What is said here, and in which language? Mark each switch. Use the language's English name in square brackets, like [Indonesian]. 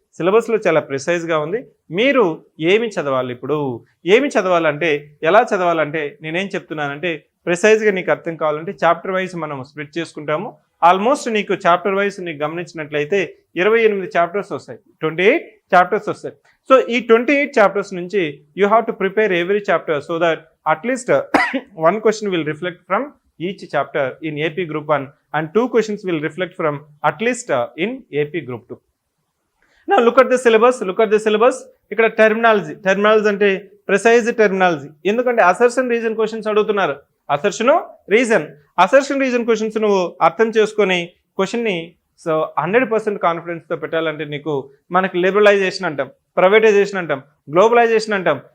[Telugu] సిలబస్లో చాలా ప్రిసైజ్గా ఉంది. మీరు ఏమి చదవాలి, ఇప్పుడు ఏమి చదవాలంటే, ఎలా చదవాలంటే నేనేం చెప్తున్నానంటే ప్రిసైజ్గా నీకు అర్థం కావాలంటే చాప్టర్ వైజ్ మనం స్ప్లిట్ చేసుకుంటాము. ఆల్మోస్ట్ నీకు చాప్టర్ వైజ్ నీకు గమనించినట్లయితే 28 చాప్టర్స్ వస్తాయి, 28 చాప్టర్స్ వస్తాయి. సో ఈ 28 చాప్టర్స్ నుంచి [English] You have to prepare every chapter so that at least 1 question will reflect from each chapter in AP Group 1 and 2 questions will reflect from at least in AP Group 2. Now look at the syllabus. [Telugu] ఇక్కడ terminology అంటే precise terminology. ఎందుకంటే assertion reason questions అడుగుతున్నారు. Assertion reason questions నువ్వు అర్థం చేసుకొని క్వశ్చన్ని so 100% కాన్ఫిడెన్స్తో పెట్టాలంటే నీకు మనకి లిబరలైజేషన్ అంటాం, ప్రైవేటైజేషన్ అంటాం, గ్లోబలైజేషన్ అంటాం.